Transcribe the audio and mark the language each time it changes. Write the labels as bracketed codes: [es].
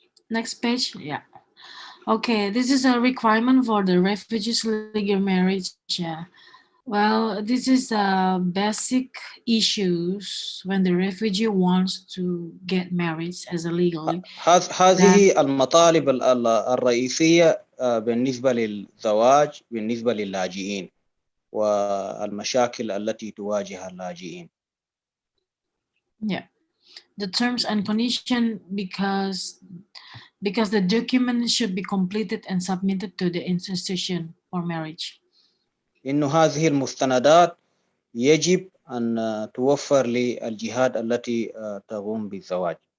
[en] Next page, yeah. Okay, this is a requirement for the refugees legal marriage. Well, this is basic issues when the refugee wants to get married as a legally. [ar] هذه المطالب الرئيسية بالنسبة للزواج بالنسبة للاجئين والمشاكل التي تواجه اللاجئين. [en] Yeah, the terms and condition because the document should be completed and submitted to the institution for marriage. [ar] إنه هذه المستندات يجب أن توفر للجهات التي تقوم بالزواج.